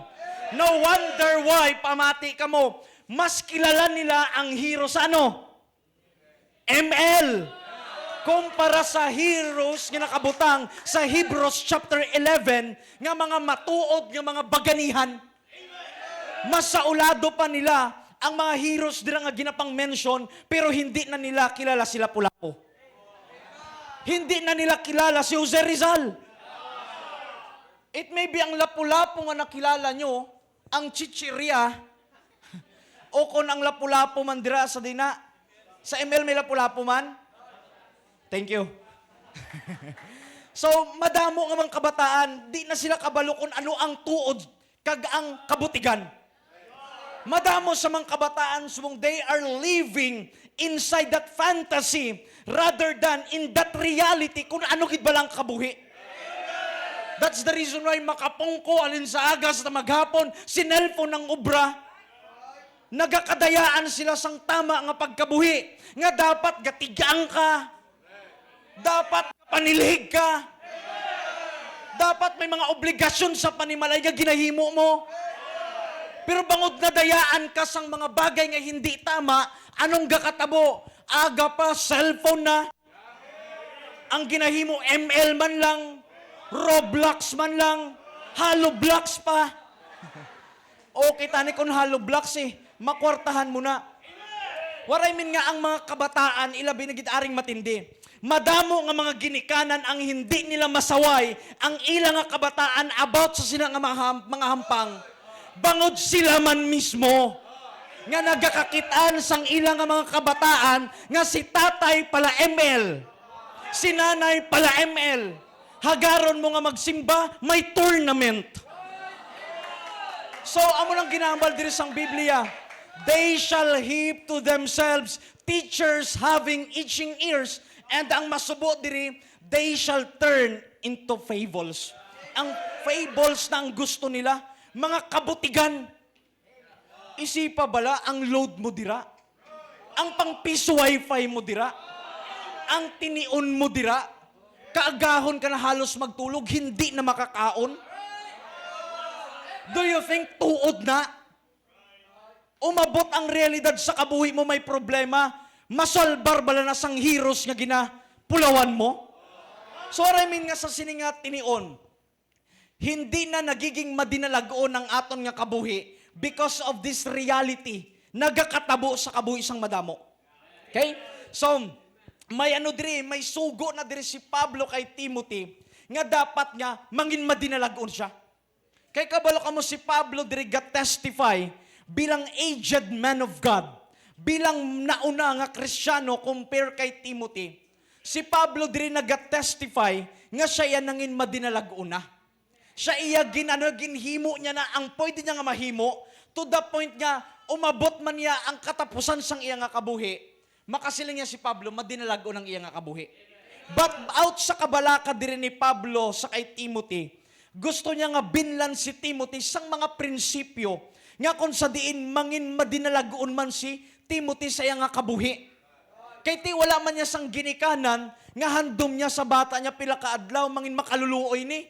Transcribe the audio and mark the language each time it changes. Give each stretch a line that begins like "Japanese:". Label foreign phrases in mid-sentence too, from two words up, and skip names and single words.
English: No wonder why
Hiligaynon: pamati ka mo. Mas kilala nila ang hero sa ano? ML. Kumpara sa heroes nga nakabutang sa Hebrews chapter 11 nga mga matuod nga mga baganihan. Mas saulado pa nila ang mga heroes dira nga ginapang mention pero hindi na nila kilala sila Pulapo. Hindi na nila kilala si Jose Rizal. It may be ang Lapu-Lapu nga nakilala nyo, ang Chichiria, o kung ang Lapu-Lapu man dira sa dina. Sa ML may Lapu-Lapu man?
English: Thank you.
Hiligaynon: So, madamo nga mga kabataan, di na sila kabalo kung ano ang tuod kag ang kabutigan. Madamo sa mga kabataan, sumong
English: they are living inside that fantasy rather than in that reality
Hiligaynon: kung ano gid balang kabuhi.
English: That's the reason why
Hiligaynon: makapungko alin sa agas na maghapon, sinelfon ng obra. Nagakadayaan sila sang tama nga pagkabuhi. Nga dapat gatigang ka. Dapat panilhig ka. Dapat may mga obligasyon sa panimalay nga ginahimo mo. Pero bangod na dayaan ka sang mga bagay nga hindi tama, anong gakatabo? Aga pa, cellphone na. Ang ginahimo, ML man lang, Roblox man lang, Halo Blocks pa. Okay, tani kung Halo Blocks makwartahan mo na.
English: What I mean
Hiligaynon: nga ang mga kabataan, ilabi na gitaring matindi. Madamo nga mga ginikanan ang hindi nila masaway ang ilang nga kabataan about sa sila nga mga hampang. Bangod sila man mismo nga nagakakitaan sang ilang nga mga kabataan nga si tatay pala ML, si nanay pala ML. Hagaron mo nga magsimba, may tournament. So, amo lang ginambal diri sang Biblia.
English: They shall heap to themselves teachers having itching ears, and
Hiligaynon: ang masubo diri,
English: they shall turn into fables.
Hiligaynon: Ang fables na ang gusto nila, mga kabutigan. Isipa bala ang load mo dira? Ang pang-piso wifi mo dira? Ang tinion mo dira? Kaagahon ka na halos magtulog, hindi na makakaon?
English: Do you think
Hiligaynon: tuod na? Umabot ang realidad sa kabuhi mo may problema, masolbar bala na sang heroes nga ginapulawan mo?
English: So I mean
Hiligaynon: nga sa siningat tinion, hindi na nagiging madinalagoon ang aton nga kabuhi
English: because of this reality,
Hiligaynon: nagakatabo sa kabuhi sang madamo. Okay? So, may may sugo na diri si Pablo kay Timothy, nga dapat nga mangin madinalagoon siya. Kay kabalo ka mo si Pablo diri ga-testify bilang
English: aged man of God,
Hiligaynon: bilang nauna nga Kristiyano compare kay Timothy. Si Pablo diri nag-testify nga siya yan nangin madinalagoon na. Siya iya ginhimo niya na ang pwede niya nga mahimo
English: to the point
Hiligaynon: nga umabot man niya ang katapusan sang iya nga kabuhi. Makasiling niya si Pablo, madinalago ng iya nga kabuhi. But out sa kabalaka diri ni Pablo sa kay Timothy, gusto niya nga binlan si Timothy sang mga prinsipyo nga kung sa diin mangin madinalagoon man si Timothy sa iya nga kabuhi. Kay ti wala man niya sang ginikanan nga handom niya sa bata niya pila ka adlaw mangin makaluluoy ni.